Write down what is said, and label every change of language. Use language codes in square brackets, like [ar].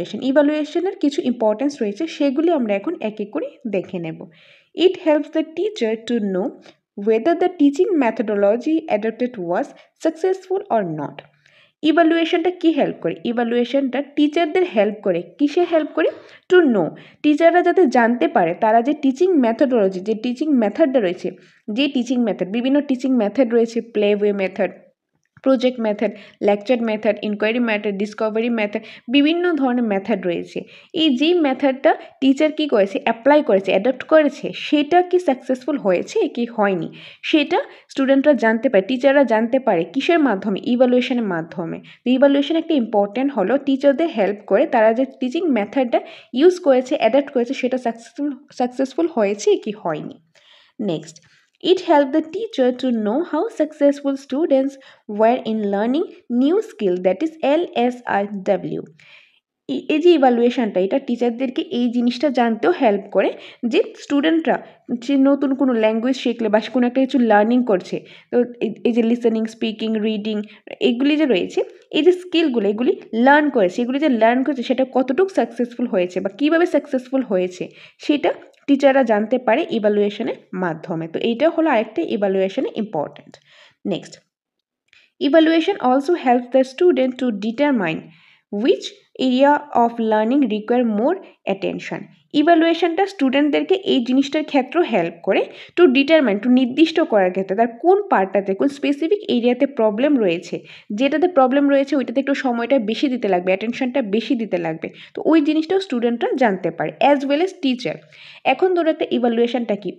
[bn] ইভ্যালুয়েশনের কিছু ইম্পর্টেন্স রয়েছে, সেগুলি আমরা এখন এক এক করে দেখে নেব। [en] It helps the teacher to know whether the teaching methodology adopted was successful or not. [bn] ইভ্যালুয়েশনটা কি হেল্প করে? ইভ্যালুয়েশনটা টিচারদের হেল্প করে। কিসে হেল্প করে? টু নো, টিচাররা যাতে জানতে পারে তারা যে টিচিং মেথডোলজি, যে টিচিং মেথডটা রয়েছে, যে টিচিং মেথড, বিভিন্ন টিচিং মেথড রয়েছে, play way method, project method, lecture method, inquiry method, Discovery method, বিভিন্ন ধরনের মেথড রয়েছে। এই যে মেথডটা টিচার কি করেছে, অ্যাপ্লাই করেছে, অ্যাডপ্ট করেছে, সেটা কি সাকসেসফুল হয়েছে কি হয়নি, সেটা স্টুডেন্টরা জানতে পারে, টিচাররা জানতে পারে। কিসের মাধ্যমে? ইভ্যালুয়েশনের মাধ্যমে। তো ইভ্যালুয়েশন একটা ইম্পর্টেন্ট হলো টিচারদের হেল্প করে, তারা যে টিচিং মেথডটা ইউজ করেছে, অ্যাডপ্ট করেছে, সেটা সাকসেসফুল হয়েছে কি হয়নি। [en] Next, it helped the teacher to know how successful students were in learning new skill, that is LSRW. [bn] এই যে ইভ্যালুয়েশনটা, এটা টিচারদেরকে এই জিনিসটা জানতেও হেল্প করে যে স্টুডেন্টরা যে নতুন কোনো ল্যাঙ্গুয়েজ শিখলে বা কোনো একটা কিছু লার্নিং করছে, তো এই যে লিসেনিং, স্পিকিং, রিডিং, এগুলি যে রয়েছে, এই যে স্কিলগুলো এগুলি লার্ন করেছে, এগুলি যে লার্ন করেছে সেটা কতটুকু সাকসেসফুল হয়েছে বা কীভাবে সাকসেসফুল হয়েছে সেটা টিচাররা জানতে পারে ইভ্যালুয়েশনের মাধ্যমে। তো এইটাও হলো আরেকটা ইভ্যালুয়েশনে important. [en] Next, evaluation also helps the student to determine which area of learning require more attention. [bn] ইভ্যালুয়েশনটা স্টুডেন্টদেরকে এই জিনিসটার ক্ষেত্রেও হেল্প করে টু ডিটারমাইন, টু নির্দিষ্ট করার ক্ষেত্রে তার কোন পার্টটাতে, কোন স্পেসিফিক এরিয়াতে প্রবলেম রয়েছে, যেটাতে প্রবলেম রয়েছে ওইটাতে একটু সময়টা বেশি দিতে লাগবে, অ্যাটেনশনটা বেশি দিতে লাগবে। তো ওই জিনিসটাও স্টুডেন্টরা জানতে পারে অ্যাজ ওয়েল এজ টিচার। এখন ধরো একটা ইভ্যালুয়েশনটা কি?